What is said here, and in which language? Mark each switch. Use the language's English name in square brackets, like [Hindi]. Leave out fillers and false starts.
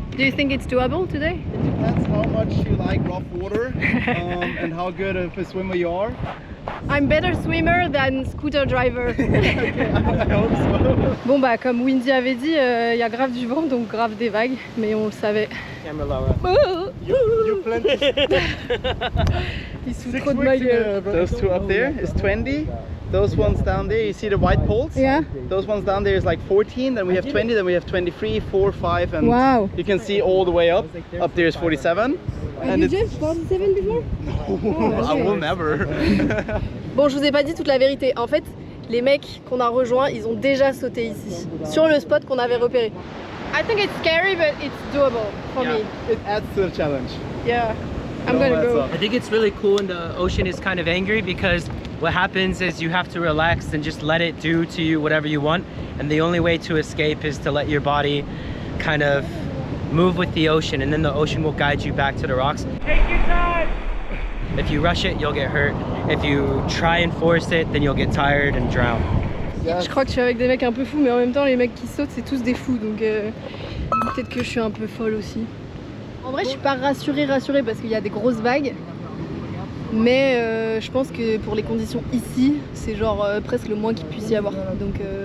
[English] Do you think it's doable today? Depends how much you like rough water and how good of a swimmer you are. I'm better swimmer than scooter driver. I hope so. [French] Bon bah comme Windy avait dit, y a grave du vent donc grave des vagues, mais on le savait. [English] Camera Laura. Oh, You plenty. [French] il se fout trop de ma gueule. [English] Those two up there is 20. Those ones down there, you see the white poles? Yeah. Those ones down there is like 14, then we have 20, then we have 23, 4, 5, and Wow. you can see all the way up. Up there is 47. Have And you it's... jumped 47 before? I will never. [French] Bon, je vous ai pas dit toute la vérité. En fait, les mecs qu'on a rejoints, ils ont déjà sauté ici, sur le spot qu'on avait repéré. [English] I think it's scary, but it's doable for me. It adds to the challenge. Yeah, I'm gonna go. I think it's really cool, and the ocean is kind of angry because what happens is you have to relax and just let it do to you whatever you want, and the only way to escape is to let your body kind of move with the ocean, and then the ocean will guide you back to the rocks. Take your time! If you rush it, you'll get hurt. If you try and force it, then you'll get tired and drown. [French] Je crois que je suis avec des mecs un peu fous, mais en même temps, les mecs qui sautent, c'est tous des fous, donc peut-être que je suis un peu folle aussi. En vrai, je suis pas rassurée parce qu'il y a des grosses vagues, mais je pense que pour les conditions ici, c'est genre presque le moins qu'il puisse y avoir. Donc